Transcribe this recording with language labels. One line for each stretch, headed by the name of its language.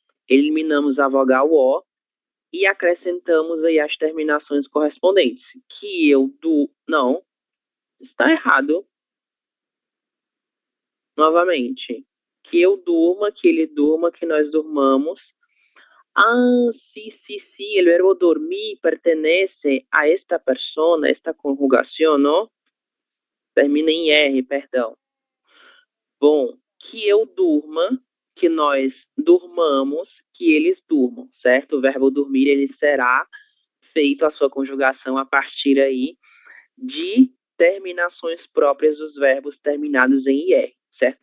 Portuguese: Eliminamos a vogal O e acrescentamos aí as terminações correspondentes. Que eu não, está errado. Novamente. Que eu durma, que ele durma, que nós durmamos.
Spanish: Sí, el verbo dormir pertenece a esta persona, esta conjugación, ¿no?
Portuguese: Termina em R, perdão. Bom, que eu durma, que nós durmamos, que eles durmam, certo? O verbo dormir, ele será feito a sua conjugação a partir aí de terminações próprias dos verbos terminados em IR, certo?